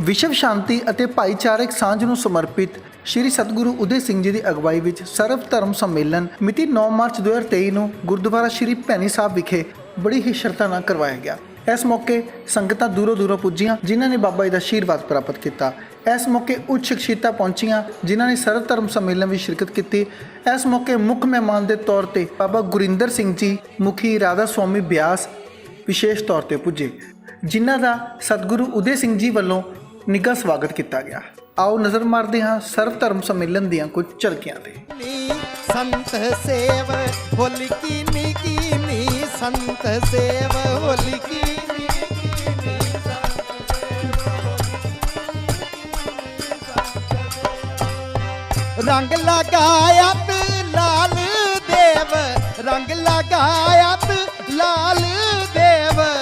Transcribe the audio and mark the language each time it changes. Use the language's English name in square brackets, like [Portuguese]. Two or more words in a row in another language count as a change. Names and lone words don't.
[Punjabi] ਵਿਸ਼ਵ ਸ਼ਾਂਤੀ ਅਤੇ ਭਾਈਚਾਰਕ ਸਾਂਝ ਨੂੰ ਸਮਰਪਿਤ ਸ਼੍ਰੀ ਸਤਿਗੁਰੂ ਉਦੇ ਸਿੰਘ ਜੀ ਦੀ ਅਗਵਾਈ ਵਿੱਚ ਸਰਵ ਧਰਮ ਸੰਮੇਲਨ ਮਿਤੀ 9 ਮਾਰਚ 2023 ਨੂੰ ਗੁਰਦੁਆਰਾ ਸ਼੍ਰੀ ਭੈਣੀ ਸਾਹਿਬ ਵਿਖੇ ਬੜੀ ਹੀ ਸ਼ਰਧਾ ਨਾਲ ਕਰਵਾਇਆ ਗਿਆ। ਇਸ ਮੌਕੇ ਸੰਗਤਾਂ ਦੂਰੋਂ ਦੂਰੋਂ ਪੁੱਜੀਆਂ ਜਿਨ੍ਹਾਂ ਨੇ ਬਾਬਾ ਜੀ ਕਾ ਆਸ਼ੀਰਵਾਦ ਪ੍ਰਾਪਤ ਕੀਆ। ਇਸ ਮੌਕੇ ਉੱਚ ਸ਼ਖ਼ਸੀਅਤਾਂ ਪਹੁੰਚੀਆਂ ਜਿਨ੍ਹਾਂ ਨੇ ਸਰਵ ਧਰਮ ਸੰਮੇਲਨ ਮੇਂ ਸ਼ਿਰਕਤ ਕੀ। ਇਸ ਮੌਕੇ ਮੁੱਖ ਮਹਿਮਾਨ ਕੇ ਤੌਰ ਪਰ ਬਾਬਾ ਗੁਰਿੰਦਰ ਸਿੰਘ ਜੀ ਮੁਖੀ ਰਾਧਾ ਸੁਆਮੀ ਬਿਆਸ ਵਿਸ਼ੇਸ਼ ਤੌਰ ਪਰ ਪੁੱਜੇ, ਜਿਨ੍ਹਾਂ ਦਾ ਸਤਿਗੁਰੂ ਉਦੈ ਸਿੰਘ ਜੀ ਵਾਲੋਂ ਨਿੱਘਾ ਸਵਾਗਤ ਕੀਤਾ ਗਿਆ। ਆਓ ਨਜ਼ਰ ਮਾਰਤੇ ਹਾਂ ਸਰਵ ਧਰਮ ਸੰਮੇਲਨ ਦੀਆਂ ਕੁਝ ਝਲਕੀਆਂ ਤੇ। ਸੰਤ ਸੇਵ ਹੋਲੀ ਕੀਨੀ ਸੰਤ ਸੇਵ ਹੋਲੀ ਕੀਨੀ ਰੰਗ ਲਗਾਇਆ ਲਾਲ ਦੇਵ, ਰੰਗ ਲਗਾਇਆ ਲਾਲ ਦੇਵ,